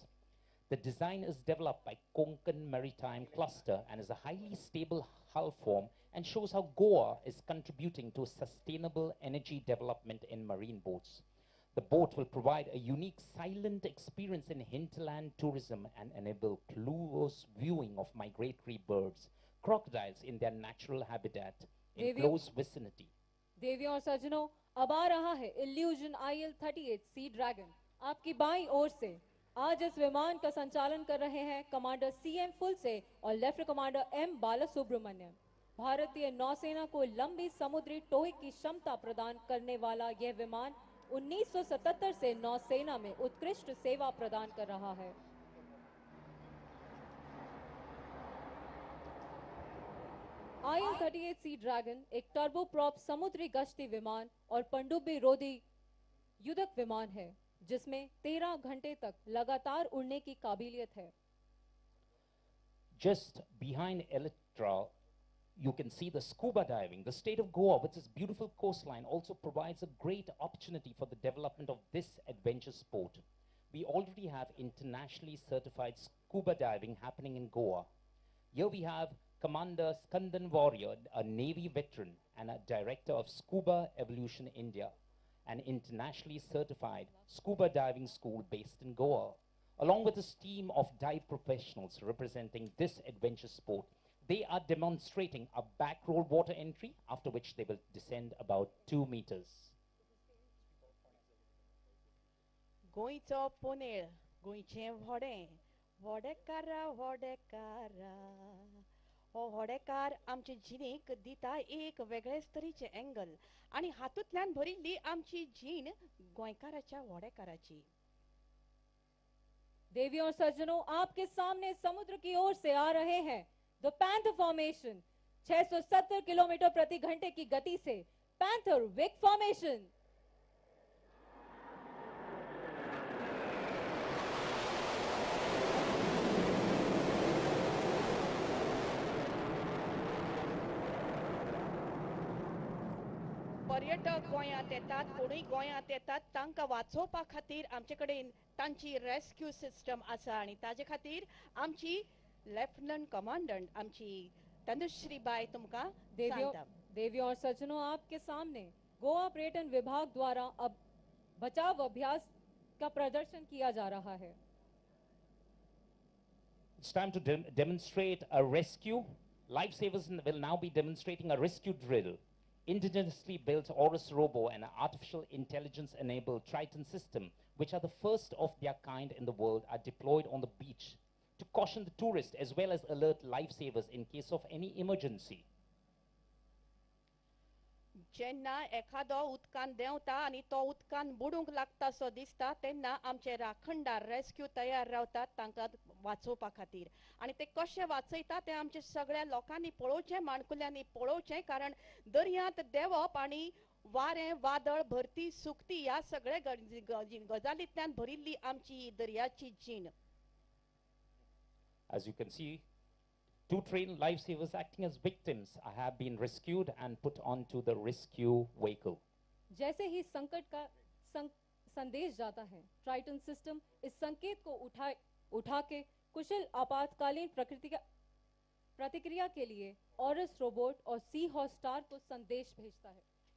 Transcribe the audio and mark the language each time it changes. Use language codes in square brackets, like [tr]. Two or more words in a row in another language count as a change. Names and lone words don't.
[en] The design is developed by Konkan Maritime Cluster and is a highly stable hull form and shows how Goa is contributing to sustainable energy development in marine boats. The boat will provide a unique silent experience in hinterland tourism and enable close viewing of migratory birds, crocodiles in their natural habitat in close vicinity. [hi] देवियों और सज्जनों, अब आ रहा है इल्यूजन IL-38 सी ड्रैगन। आपकी बाईं ओर से आज इस विमान का संचालन कर रहे हैं कमांडर CM फुलसे और लेफ्टिनेंट कमांडर M बालासुब्रमण्यम। भारतीय नौसेना को लंबी समुद्री टोही की क्षमता प्रदान करने वाला यह विमान 1977 से नौसेना में उत्कृष्ट सेवा प्रदान कर रहा है। IL-38 सी ड्रैगन एक टर्बोप्रॉप समुद्री गश्ती विमान और पनडुब्बी रोधी युद्धक विमान है, जिसमें 13 घंटे तक लगातार उड़ने की काबिलियत है। [en] Just behind Electra, you can see the scuba diving. The state of Goa, with its beautiful coastline, also provides a great opportunity for the development of this adventure sport. We already have internationally certified scuba diving happening in Goa. Here we have Commander Skandan Warrior, a Navy veteran and a director of Scuba Evolution India, an internationally certified scuba diving school based in Goa. Along with his team of dive professionals representing this adventure sport, they are demonstrating a back roll water entry, after which they will descend about 2 meters. [kok] गोंयचो पोनेळ, गोंयचें व्हडें, व्हडेकारा व्हडेकारा. हो व्हडेकार आमचे जिणेक दिता एक वेगळेच तरेचे एंगल आणि हातूंतल्यान भरिल्ली आमची जीण गोंयकाराच्या व्हडेकाराची. [hi] देवियों और सज्जनों, आपके सामने समुद्र की ओर से आ रहे हैं द पैंथर फॉर्मेशन। 670 किलोमीटर प्रति घंटे की गति से पैंथर विक फॉर्मेशन। [kok] पर्यटक गोंयांत येतात, कोणूय गोंयांत येतात, तांकां वाचोवपा खातीर आमचे कडेन तांची [en] rescue system [kok] आसा आणि ताजे खातीर आमची [en] Lieutenant Commandant [kok] आमची तनुश्री बाई तुमका [hi] देवियों [kok] सांगता. [hi] देवियों और सज्जनों, आपके सामने गोवा पर्यटन विभाग द्वारा अब बचाव अभ्यास का प्रदर्शन किया जा रहा है. [en] It's time to demonstrate a rescue. Lifesavers will now be demonstrating a rescue drill. Indigenously built Horus Robo and an artificial intelligence-enabled Triton system, which are the first of their kind in the world, are deployed on the beach to caution the tourists as well as alert lifesavers in case of any emergency. [kok] जेन्ना एखादो उदकान देंवता आनी तो उदकान बुडूंक लागता सो दिसता तेन्ना आमचे राखणदार रेस्क्यू तयार रावतात तांकां वाचोवपा खातीर आनी ते कशे वाचयता ते आमचे सगळ्या लोकांनी पळोवचें माणकुल्यांनी पळोवचें कारण दर्यांत देंवप आनी वारें वादळ भरती सुकती ह्या सगळे गजालींतल्यान भरिल्ली आमची दर्याची जीण. [en] As you can see, two trained lifesavers acting as victims have been rescued and put onto the rescue vehicle. [hi] जैसे ही संकट का संदेश जाता है, ट्राइटन सिस्टम इस संकेत को उठा के कुशल आपातकालीन प्रतिक्रिया के लिए ऑरस रोबोट और सी हॉर्स स्टार को संदेश भेजता है.